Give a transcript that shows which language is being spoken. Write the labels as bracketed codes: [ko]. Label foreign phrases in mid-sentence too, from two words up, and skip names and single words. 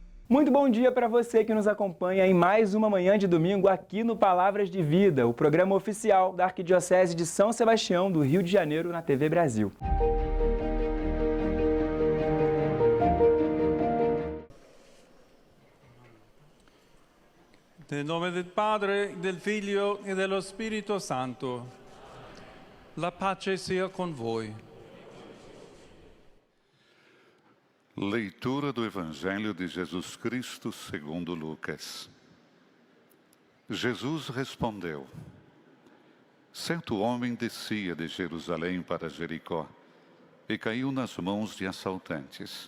[pt] Muito bom dia para você que nos acompanha em mais uma manhã de domingo aqui no Palavras de Vida, o programa oficial da Arquidiocese de São Sebastião do Rio de Janeiro na TV Brasil. [it] Nel nome del Padre, del Figlio e dello Spirito Santo. La pace sia con voi. [pt] Leitura do Evangelho de Jesus Cristo segundo Lucas. Jesus respondeu: certo homem descia de Jerusalém para Jericó e caiu nas mãos de assaltantes.